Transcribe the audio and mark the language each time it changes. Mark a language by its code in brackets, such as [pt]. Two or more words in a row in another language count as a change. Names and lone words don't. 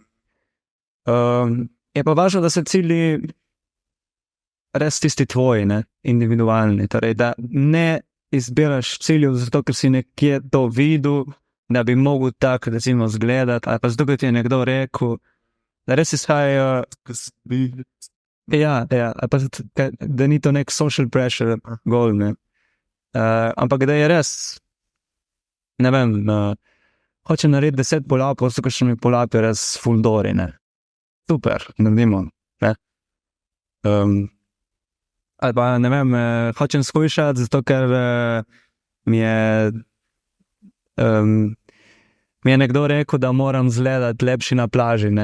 [sl] Je pa važno, da se cilji res tisti tvoji, ne, individualni, torej, da ne izbiraš ciljev zato, ker si nekje to videl, da bi mogel tak, recimo, zgledati, ali pa zato, ker ti je nekdo rekel, da res izhajajo, ali pa da ni to nek [en] social pressure goal, [sl] ne. Ampak da je res, ne vem, hoče narediti 10 pull-upov, so kakšnimi pull-upi res ful dori, ne. Super, naredimo, ne. Ali pa, ne vem, hočem shujšati, zato ker mi je nekdo rekel, da moram izgledati lepši na plaži, ne.